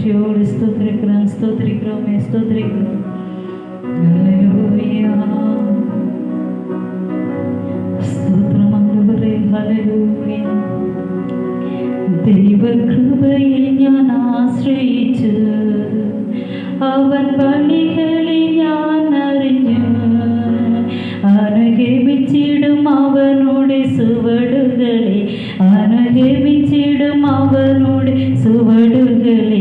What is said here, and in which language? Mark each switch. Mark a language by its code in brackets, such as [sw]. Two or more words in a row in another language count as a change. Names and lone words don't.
[ta] நன்றியோடு ஸ்தோத்திரிக்கிறோம், ஸ்தோத்திரிக்கிறோமே, ஸ்தோத்திரிக்கிறோம். ஹல்லேலூயா, ஸ்தோத்திரம் ஆண்டவரே, ஹல்லேலூயா. [ml] ദൈവ കൃപയിൽ ഞാൻ ആശ്രയിച്ചു, അവൻ വഴികളിൽ ഞാൻ അറിഞ്ഞു, അനുഗമിച്ചിടും അവനുടെ സുവടുകളെ, അനുഗമിച്ചിടും അവനുടെ സുവടുകളെ.